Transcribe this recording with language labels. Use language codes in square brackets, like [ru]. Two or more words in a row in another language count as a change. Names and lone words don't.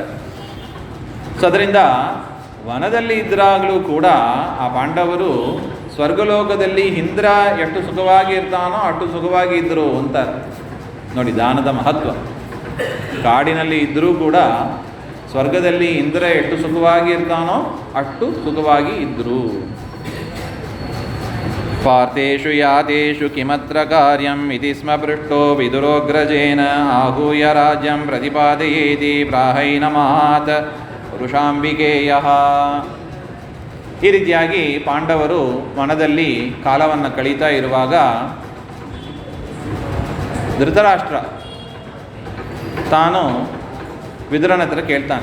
[kn] ಸೊ ಅದರಿಂದ ವನದಲ್ಲಿ ಇದ್ರಾಗಲೂ ಕೂಡ ಆ ಪಾಂಡವರು ಸ್ವರ್ಗಲೋಕದಲ್ಲಿ ಇಂದ್ರ ಎಷ್ಟು ಸುಖವಾಗಿ ಇರ್ತಾನೋ ಅಷ್ಟು ಸುಖವಾಗಿ ಇದ್ದರು ಅಂತಾರೆ. ನೋಡಿ ದಾನದ ಮಹತ್ವ. ಕಾಡಿನಲ್ಲಿ ಇದ್ದರೂ ಕೂಡ ಸ್ವರ್ಗದಲ್ಲಿ ಇಂದ್ರ ಎಷ್ಟು ಸುಖವಾಗಿ ಇರ್ತಾನೋ ಅಷ್ಟು ಸುಖವಾಗಿ ಇದ್ದರು. [sa] ಪಾರ್ಥೇಷು ಯಾತೇಷು ಕಿಮತ್ರ ಕಾರ್ಯಂ ಇತಿ ಸ್ಮ ಪೃಷ್ಟೋ ವಿದುರೋಗ್ರಜೇನ ಆಹೂಯ ರಾಜ್ಯಂ ಪ್ರತಿಪಾದಯೇತಿ ಪ್ರಾಹೈನಮಾತ್ ವೃಷಾಂಬಿಕೇಯ. [kn] ಈ ರೀತಿಯಾಗಿ ಪಾಂಡವರು ವನದಲ್ಲಿ ಕಾಲವನ್ನು ಕಳೀತಾ ಇರುವಾಗ ಧೃತರಾಷ್ಟ್ರ ತಾನು ವಿದುರನ ಹತ್ರ ಕೇಳ್ತಾನೆ.